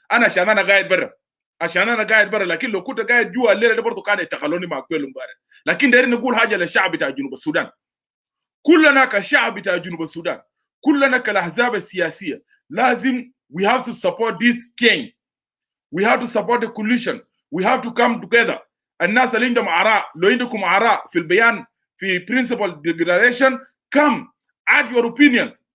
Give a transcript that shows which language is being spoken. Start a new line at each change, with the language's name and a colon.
Arabic: انا عشان انا قاعد برا، لكن لو كنت قاعد جوا الليله ده برضه كان يتخلوني مع كويل امبارح. لكن دايرين نقول حاجه للشعب بتاع جنوب السودان. كلنا كشعب بتاع جنوب السودان، كلنا كالاحزاب السياسيه لازم
English: we have to support this king. We have to support the coalition. We have to come together.
Arabic: الناس اللي عندهم آراء، لو عندكم آراء في البيان في
English: principal declaration, come add your opinion.